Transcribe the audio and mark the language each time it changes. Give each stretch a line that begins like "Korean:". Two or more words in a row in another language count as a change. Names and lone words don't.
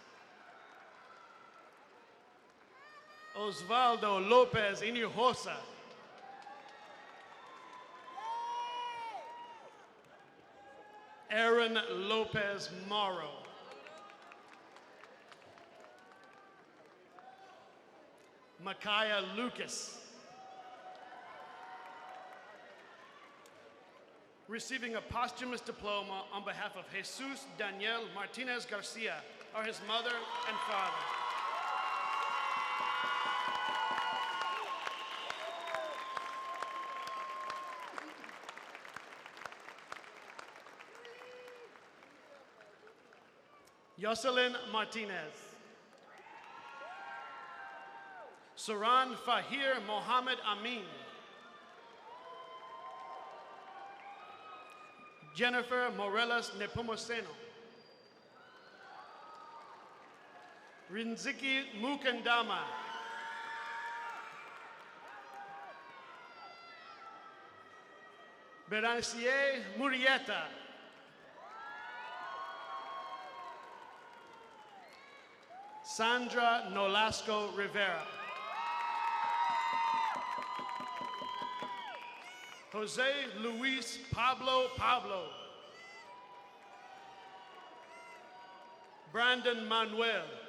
English: Osvaldo Lopez Hinojosa. Aaron Lopez Morrow. Micaiah Lucas. Receiving a posthumous diploma on behalf of Jesus Daniel Martinez Garcia are his mother and father. Jocelyn Martinez. Suran Fahir Mohammed Amin. Jennifer Morelos Nepomuceno. Rinziki Mukandama. Berancier Murieta. Sandra Nolasco Rivera. Jose Luis Pablo. Brandon Manuel.